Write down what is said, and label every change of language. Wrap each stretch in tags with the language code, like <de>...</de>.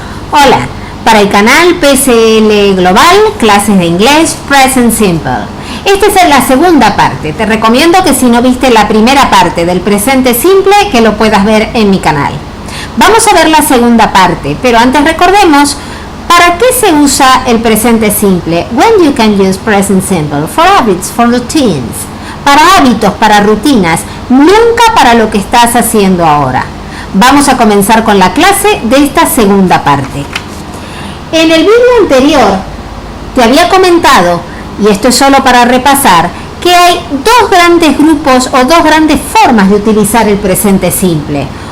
<es>Hola, para el canal PSL Global, clases de inglés Present Simple. Esta es la segunda parte. Te recomiendo que si no viste la primera parte del presente simple, que lo puedas ver en mi canal. Vamos a ver la segunda parte, pero antes recordemos ¿para qué se usa el presente simple?</es> <en>When you can use present simple for habits, for routines.</en> <es>Para hábitos, para rutinas, nunca para lo que estás haciendo ahora. Vamos a comenzar con la clase de esta segunda parte. En el vídeo anterior te había comentado, y esto es solo para repasar, que hay dos grandes grupos o dos grandes formas de utilizar el presente simple.</es>